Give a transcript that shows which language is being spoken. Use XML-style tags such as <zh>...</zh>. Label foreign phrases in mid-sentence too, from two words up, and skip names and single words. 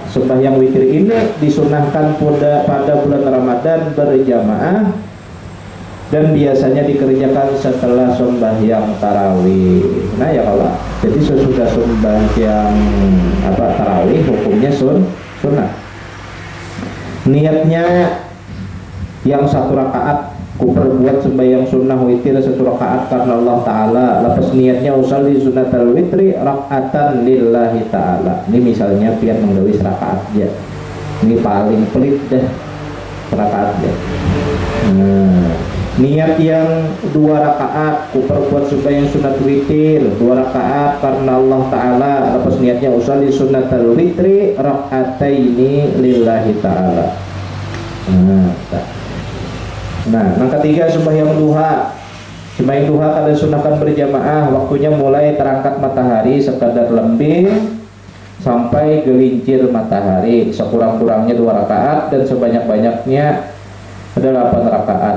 <id>Sembahyang witir ini disunahkan pada bulan Ramadan berjamaah dan biasanya dikerjakan setelah sembahyang tarawih. Nah ya kalau jadi sesudah sembahyang tarawih hukumnya sunnah. Niatnya yang 1 rakaat ku perbuat sembahyang sunnah witir 1 rakaat karena Allah Ta'ala. Lepas niatnya</id> <ar>أصلي سنة الوتر ركعة لله تعالى.</ar> <bjn>Ini misalnya pian menggawi rakaat aja. Ini paling pelit dah rakaat aja.</bjn> <id>Niat yang 2 rakaat ku perbuat sembahyang sunat witir 2 rakaat karena Allah Ta'ala. Lepas niatnya</id> <ar>أصلي سنة الوتر ركعتين لله تعالى.</ar> <id>Nah, yang ketiga sembahyang duha. Sembahyang duha kada sunahkan berjamaah. Waktunya mulai terangkat matahari sekadar lembing sampai gelincir matahari. Sekurang-kurangnya 2 rakaat dan sebanyak-banyaknya 8 rakaat.</id>